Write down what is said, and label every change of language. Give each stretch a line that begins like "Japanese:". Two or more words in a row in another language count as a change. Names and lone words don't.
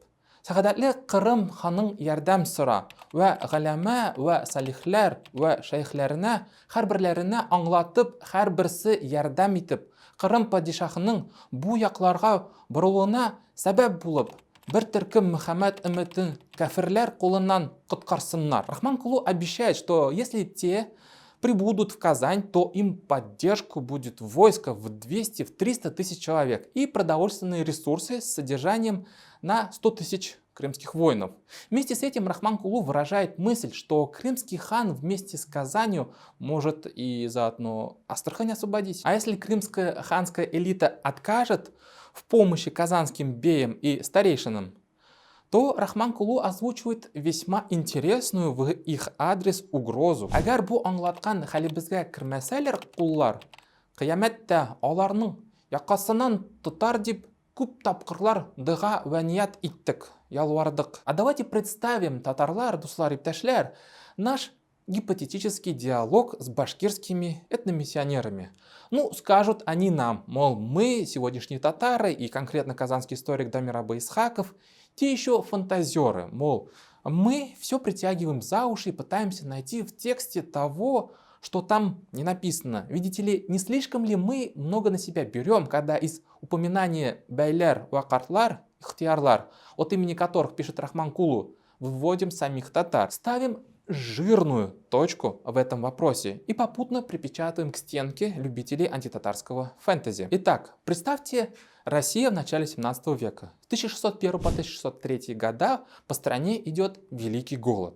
Tatar: Сәгадәтле Кырым ханың ярдәм сора ва галәмә ва салихләр ва шәйхләренә һәрберләренә аңлатып, һәрберсе ярдәм итеп, Кырым падишаһының бу якларга борылуына сәбәп булып, бер төркем Мөхәммәд өммәтен кафирләр кулыннан коткарсыннар.
Russian: Рахманкулу обещает, что если те прибудут в Казань, то им поддержку будет войско в 200-300 тысяч человек и продовольственные ресурсы с содержанием на 100 тысяч крымских воинов. Вместе с этим Рахманкулу выражает мысль, что крымский хан вместе с Казанью может и заодно Астрахань освободить. А если крымская ханская элита откажет в помощи казанским беям и старейшинам, то Рахманкулу озвучивает весьма интересную в их адрес угрозу.
Tatar: Агар бу аңлаткан хәлебезгә кермәсәләр куллар, кыямәттә аларның якасыннан тотар дип күп тапкырлар дога вә ният иттек, ялвардык.
Russian: А давайте представим,
Tatar: татарлар, дуслар, иптәшләр,
Russian: наш гипотетический диалог с башкирскими этномиссионерами. Ну, скажут они нам, мол, мы, сегодняшние татары и конкретно казанский историк Дамир Абу-Исхаков, те еще фантазеры, мол, мы все притягиваем за уши и пытаемся найти в тексте того, что там не написано. Видите ли, не слишком ли мы много на себя берем, когда из упоминания
Tatar: бәйләр ва картлар, ихтиярлар,
Russian: от имени которых пишет Рахманкулу, выводим самих татар, ставим жирную точку в этом вопросе и попутно припечатаем к стенке любителей антитатарского фэнтези. Итак, представьте, Россия в начале 17 века. В 1601 по 1603 года по стране идет Великий голод.